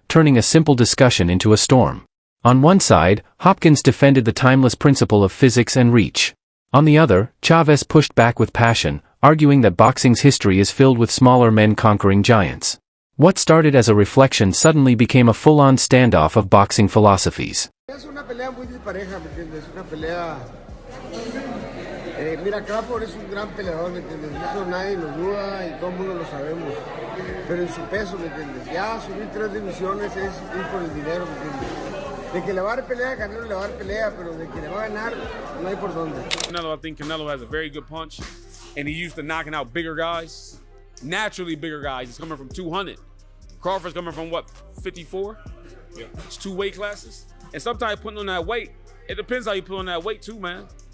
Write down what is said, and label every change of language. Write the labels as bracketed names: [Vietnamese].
[English] turning a simple discussion into a storm. On one side, Hopkins defended the timeless principle of physics and reach. On the other, Chavez pushed back with passion, arguing that boxing's history is filled with smaller men conquering giants. What started as a reflection suddenly became a full-on standoff of boxing philosophies. [Spanish] Es una pelea muy dispareja, ¿me entiendes? Una pelea. Mira, Crawford es un gran peleador, ¿me entiendes? Eso nadie lo duda y todo el mundo lo sabemos. Pero en su peso, ¿me entiendes? Ya subir 3 divisiones es ir por el dinero, ¿me entiendes? De que le va a dar pelea, Canelo le va a dar pelea, pero de que le va a ganar, no hay por dónde. [English] I think Canelo has a very good punch, and he's used to knocking out bigger guys, naturally bigger guys. He's coming from 200. Crawford's coming from what, 54? Yeah. It's 2 weight classes. And sometimes putting on that weight, it depends how you put on that weight too, man.